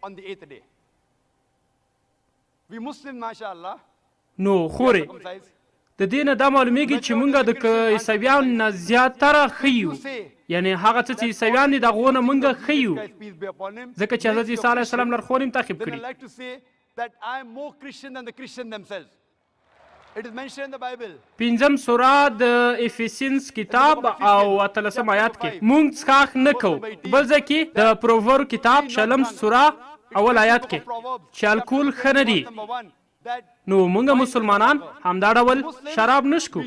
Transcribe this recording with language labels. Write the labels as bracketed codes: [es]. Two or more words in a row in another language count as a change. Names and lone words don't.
[ps] نو خورې د دې نه دا معلومیږي چې موږ د عیسویانو نه زیاتره ښه یو، یعنی هغه څه چې عیسویان دي د هغو نه موږ ښه یو ځکه چې حضرت عیسی علیه السلام لارښوونې هم تعقیب کړي. [en] that I am more Christian than the Christians themselves. It is mentioned in the Bible. [ps] 5 سوره د افیسینس کتاب او 13 آیات کې مونږ څښاک نه کوو. بل ځای کې د پروور کتاب 6 سوره اول آیات کې چې الکول ښه نه دي. نو موږ مسلمانان همدا ډول شراب نه څښو.